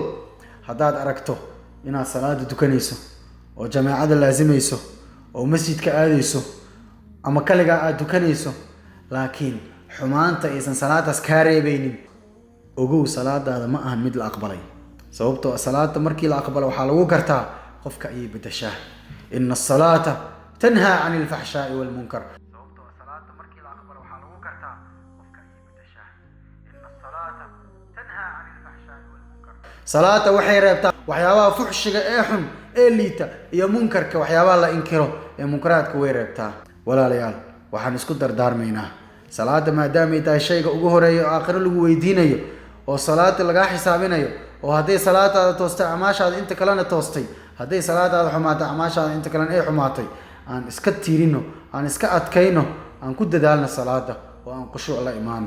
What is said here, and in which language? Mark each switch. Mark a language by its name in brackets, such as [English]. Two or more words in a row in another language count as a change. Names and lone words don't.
[Somali] hadaad aragto inaad salaada tukanayso oo jamaacada laazimayso oo masjidka aadayso ama kaliga aad tukanayso laakiin xumaanta aysan salaadaas ka reebaynin, ogow salaadaada ma ahan mid la aqbalay. sababtoo salaada markii la aqbalo waxa lagu gartaa qofka ay bedeshaa. [Arabic] إن الصلاة تنهى عن الفحشاء والمنكر. [Somali] sababtoo salaada markii la aqbalo waxa lagu gartaa qofka ay bedeshaa. [Arabic] إن الصلاة تنهى عن الفحشاء والمنكر. [Somali] salaada waxay reebtaa waxyaabaha fuxshiga ee xun ee liita iyo munkarka waxyaabaha la inkiro ee munkaraadka way reebtaa. walaalayaal waxaan isku dardaarmaynaa salaada maadaamay tahay shayga ugu horeeya oo aakhiro lagu weydiinayo oo salaada lagaa xisaabinayo oo hadday salaadaada toostay acmaashaada inta kalena toostay, hadday salaadaada xumaatay acmaashaada inta kalena ay xumaatay, aan iska tiirino, aan iska adkayno, aan ku dadaalno salaada oo aan khushuuc la imaano.